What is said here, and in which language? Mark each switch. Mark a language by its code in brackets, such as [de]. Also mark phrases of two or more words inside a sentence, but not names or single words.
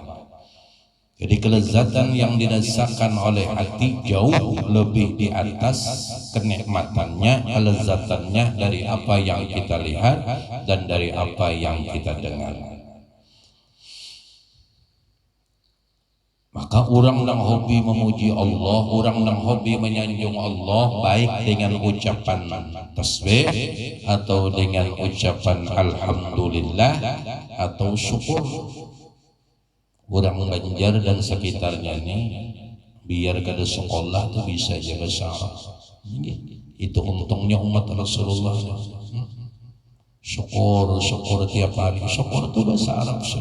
[bjn] Jadi kelezatan yang dirasakan oleh hati jauh lebih di atas kenikmatannya, kelezatannya dari apa yang kita lihat dan dari apa yang kita dengar. Maka orang yang hobi memuji Allah, orang yang hobi menyanjung Allah, baik dengan ucapan tasbih atau dengan ucapan alhamdulillah atau syukur. Orang Banjar dan sekitarnya ini biar kada sekolah tuh bisa jaga bahasa Arab. Itu untungnya umat Rasulullah. Syukur tiap hari. Syukur itu bahasa Arab.